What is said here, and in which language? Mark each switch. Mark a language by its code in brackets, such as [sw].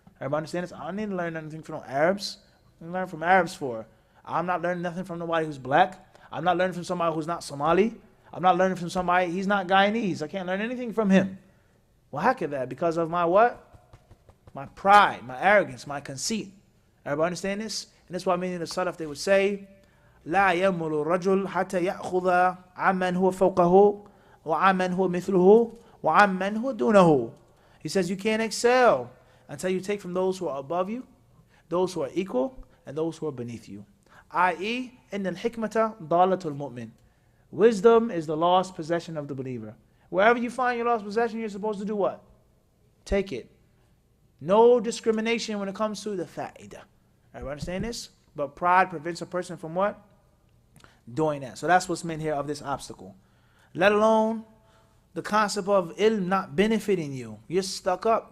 [en] Everybody understand this? I don't need to learn anything from Arabs. I learn from Arabs for. I'm not learning nothing from nobody who's black. I'm not learning from somebody who's not Somali. I'm not learning from somebody, he's not Guyanese. I can't learn anything from him. Well, how could that? Because of my what? My pride, my arrogance, my conceit. Everybody understand this? And that's why many of the Salaf, they would say, [ar] لا يمل الرجل حتى يأخذ عمن هو فوقه وعمن هو مثله وعمن هو دونه. [en] He says you can't excel until you take from those who are above you, those who are equal, and those who are beneath you. I.e., [ar] إن الحكمة ضالة المؤمن. [en] Wisdom is the lost possession of the believer. Wherever you find your lost possession, you're supposed to do what? Take it. No discrimination when it comes to the fa'idah. Everybody understand this? But pride prevents a person from what? Doing that. So that's what's meant here of this obstacle. Let alone the concept of ilm not benefiting you. You're stuck up.